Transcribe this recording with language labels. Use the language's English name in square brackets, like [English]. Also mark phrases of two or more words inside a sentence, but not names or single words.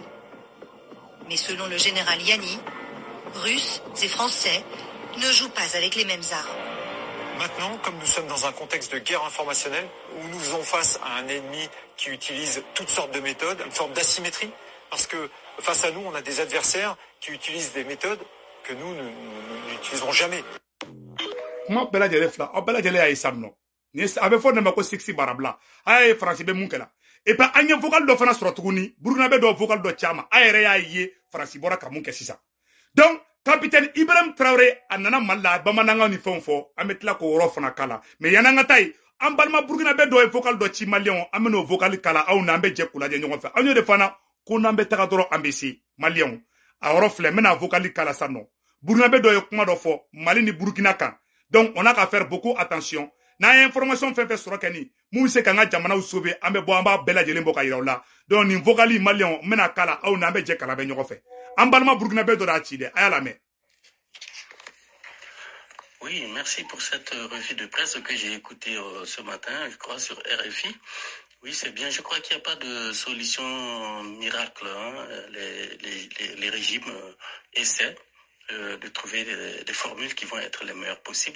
[French] Mais selon le général Yanni, Russes et Français ne jouent pas avec les mêmes armes. Maintenant, comme nous sommes dans un contexte de guerre informationnelle, où nous faisons face à un ennemi qui utilise toutes sortes de méthodes, une forme d'asymétrie, parce que face à nous, on a des adversaires qui utilisent des méthodes que nous n'utiliserons jamais. [Bambara] Kuma bɛɛ lajɛlen fila aw bɛɛ lajɛlen y'a ye san nɔ a bɛ fɔ ne ma ko sexy barabla a ye faransi bɛ mun kɛla [French] et puis [Bambara] an ye vocal dɔ fana sɔrɔ tuguni burukina bɛ dɔ vocal dɔ caman a yɛrɛ y'a ye faransi bɔra ka mun kɛ sisan donc capitaine Ibrahim Traoré a nana Mali la bamanankan ni fɛnw fɔ an bɛ tila k'o yɔrɔ fana kala mais yan'an ka taa yen an balima burukina bɛ dɔ ye vocal dɔ ci maliyɛnw an bɛ n'o vocal kala aw n'an bɛ jɛ k'u lajɛ ɲɔgɔn fɛ an y'o de fana ko n'an bɛ taga dɔrɔn an bɛ se maliyɛnw a yɔrɔ filɛ n bɛna vocal kala sa nɔ burukina bɛ dɔ ye kuma dɔ fɔ Mali ni burukina kan [French] donc on a qu'à faire beaucoup attention [Bambara] n'an ye information fɛn fɛn sɔrɔ kɛ nin mun bɛ se k'an ka jamanaw sauver an bɛ bɔ an b'a bɛɛ lajɛlen bɔ ka yira u la donc nin vocal maliyɛnw n bɛna kala aw n'an bɛ jɛ kala bɛ ɲɔgɔn fɛ an balima burukina bɛ dɔ de y'a ci dɛ a y'a lamɛn. [French] Oui, merci pour cette revue de presse que j'ai écoutée ce matin, je crois, sur RFI. Oui, c'est bien. Je crois qu'il n'y a pas de solution miracle. Hein. Les régimes essaient de trouver des formules qui vont être les meilleures possibles.